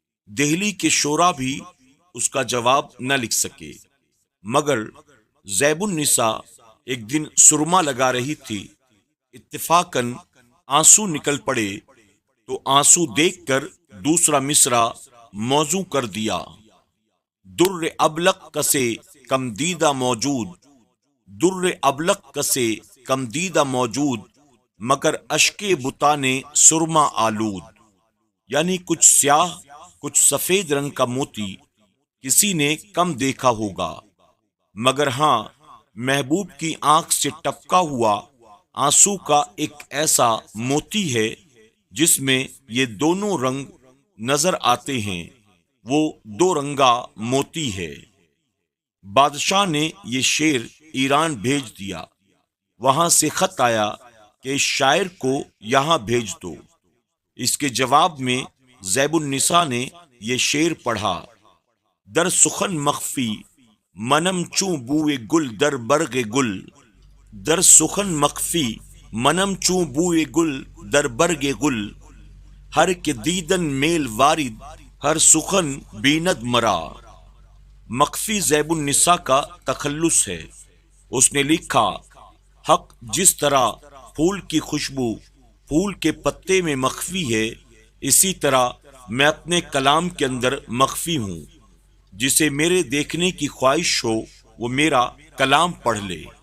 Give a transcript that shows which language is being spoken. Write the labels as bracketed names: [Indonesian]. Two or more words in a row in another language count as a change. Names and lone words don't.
[Urdu] دہلی کے شعراء بھی اس کا جواب نہ لکھ سکے، مگر زیب النساء ایک دن سرما لگا رہی تھی، اتفاقاً آنسو نکل پڑے تو آنسو دیکھ کر دوسرا مصرع موزوں کر دیا: [Persian] در ابلق کسے کم دیدہ موجود، در ابلق کسے کم دیدہ موجود، مگر اشک بتانے سرما آلود۔ [Urdu] یعنی کچھ سیاہ کچھ سفید رنگ کا موتی کسی نے کم دیکھا ہوگا، مگر ہاں محبوب کی آنکھ سے ٹپکا ہوا آنسو کا ایک ایسا موتی ہے جس میں یہ دونوں رنگ نظر آتے ہیں، وہ دو رنگا موتی ہے۔ بادشاہ نے یہ شعر ایران بھیج دیا، وہاں سے خط آیا کہ اس شاعر کو یہاں بھیج دو۔ اس کے جواب میں زیب النساء نے یہ شعر پڑھا: [Persian] در سخن مخفی منم چوں بوئے گل در برگ گل، در سخن مخفی منم چوں بوئے گل در برگ گل، ہر کے دیدن میل وارد ہر سخن بیند مرا۔ [Urdu] مخفی زیب النساء کا تخلص ہے۔ اس نے لکھا: حق جس طرح پھول کی خوشبو پھول کے پتے میں مخفی ہے، اسی طرح میں اپنے کلام کے اندر مخفی ہوں، جسے میرے دیکھنے کی خواہش ہو وہ میرا کلام پڑھ لے۔